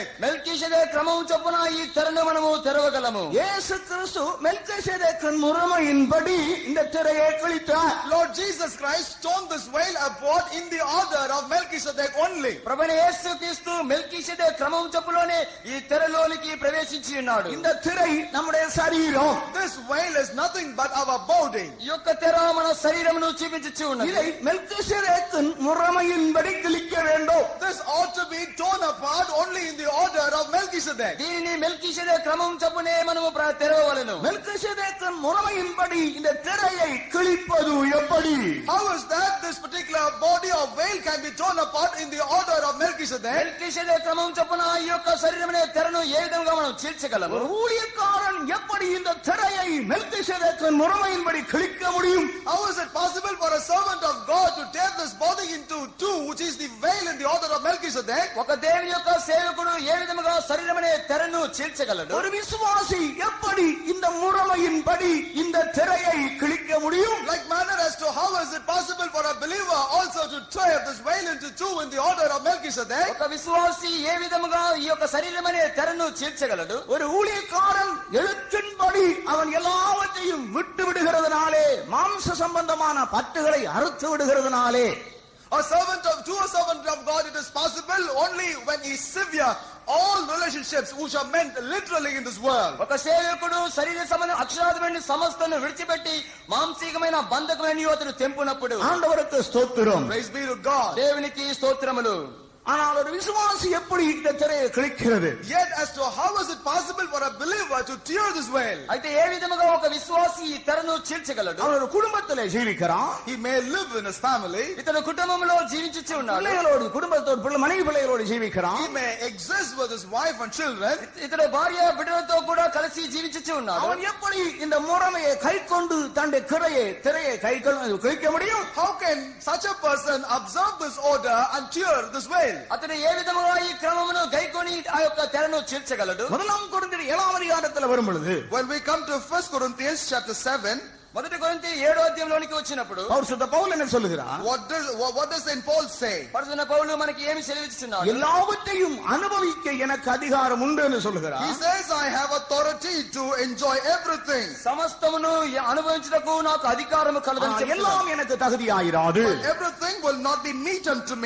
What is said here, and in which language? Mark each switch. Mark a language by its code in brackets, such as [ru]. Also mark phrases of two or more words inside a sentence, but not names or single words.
[te] మెల్కీషెదెకు క్రమము చొప్పున ఈ తెరను మనము తెరవగలము. [ta] இயேசு கிறிஸ்து மெல்கிசேதேக்கின் முறைமையின்படி இந்த திரையை கிழித்தார். [en] Lord Jesus Christ torn this veil apart in the order of Melchizedek only. [te] ప్రభువైన యేసు క్రీస్తు మెల్కీషెదెకు క్రమము చొప్పుననే ఈ తెరలోనికి ప్రవేశించి ఉన్నాడు. [ta] இந்த திரை நம்முடைய சரீரம். [en] This veil is nothing but our body. [te] ఈ యొక్క తెర మన శరీరమును చూపించుచు ఉన్నది. [ta] இதை மெல்கிசேதேக்கின் முறைமையின்படி கிழிக்க வேண்டும். [en] This ought to be torn apart only in the order of Melchizedek. [te] దీనిని మెల్కీషెదెకు క్రమం చొప్పునే మనము తెరవవలెను. [ta] மெல்கிசேதேக்கின் முறைமையின்படி இந்த திரையை கிழிப்பது எப்படி? [en] How is that this particular body of veil can be torn apart in the order of Melchizedek? [te] మెల్కీషెదెకు క్రమం చొప్పున ఈ యొక్క శరీరమనే తెరను ఏ విధంగా మనం చీల్చగలము? [ta] ஒரு ஊழியக்காரன் எப்படி இந்த திரையை மெல்கிசேதேக்கின் முறைமையின்படி கிழிக்க முடியும்? [en] How is it possible for a servant of God to tear this body into two, which is the veil in the order of Melchizedek? [te] ఒక దేవుని యొక్క సేవకుడు ఏ విధముగా శరీరమనే తెర తెరను చీల్చగలడు? [ta] ஒரு விசுவாசி எப்படி இந்த முறைமையின்படி இந்த திரையை கிழிக்க முடியும்? [en] Like manner as to how is it possible for a believer also to tear this veil into two in the order of Melchizedek? [te] ఒక విశ్వాసి ఏ విధముగా ఈ యొక్క శరీరమనే తెరను చీల్చగలడు? [ta] ஒரு ஊழியக்காரன் எழுத்தின்படி அவன் எல்லாவற்றையும் விட்டு விடுகிறதுனாலே, மாம்ச சம்பந்தமான பற்றுகளை அறுத்து விடுகிறதுனாலே, [en] To a servant of God it is possible only when he sever all relationships which are meant literally in this world. [te] ఒక సేవకుడు శరీర సంబంధం అక్షరార్థమైన సమస్తను విడిచిపెట్టి మాంసికమైన బంధకమైన అతను తెంపునప్పుడు [ta] ஆண்டவருக்கு ஸ்தோத்திரம். [en] Praise be to God. [te] దేవునికి స్తోత్రములు. [ta] ஆனால் ஒரு விசுவாசி எப்படி இந்த திரையை கிழிக்கிறது? [en] Yet as to how is it possible for a believer to tear this veil? [te] అయితే ఏ విధముగా ఒక విశ్వాసి ఈ తెరను చీల్చగలడు? [ta] அவன் ஒரு குடும்பத்திலே ஜீவிக்கிறான், [en] He may live in his family. [te] ఇతను కుటుంబంలో జీవించుచు ఉన్నాడు. [ta] பிள்ளைகளோடு குடும்பத்தோடு மனைவி பிள்ளைகளோடு ஜீவிக்கிறான். [en] He may exist with his wife and children. [te] ఇతడు భార్య బిడ్డలతో కూడా కలిసి జీవించుచు ఉన్నాడు. [ta] அவன் எப்படி இந்த முறைமையை கை கொண்டு தன்னுடைய திரையை கை கிழிக்க முடியும்? [en] How can such a person observe this order and tear this veil? [te] అతడు ఏ విధముగా ఈ క్రమమును గైకొని ఆ యొక్క తెరను చీల్చగలడు? [ta] முதலாம் கொரிந்தியர் 7ஆம் அதிகாரத்தில் வரும் பொழுது, [en] When we come to 1 Corinthians chapter 7, [te] మొదటి కొరింథీ 7వ అధ్యాయంలోనికి వచ్చినప్పుడు [ta] பரிசுத்த பவுல் என்ன சொல்லுகிறார்? [en] what does Saint Paul say? [te] పరిశుద్ధ పౌలు మనకి ఏమి సెలవిస్తున్నాడు? [ta] எல்லாவற்றையும் அனுபவிக்க எனக்கு அதிகாரம் உண்டு என்று சொல்லுகிறார். [en] He says, I have authority to enjoy everything. [te] సమస్తమును అనుభవించుటకు నాకు అధికారము కలదని చెప్తున్నాడు. [ta] எல்லாம் எனக்கு தகுதியாயிராது. [en] But everything will not be meet unto me.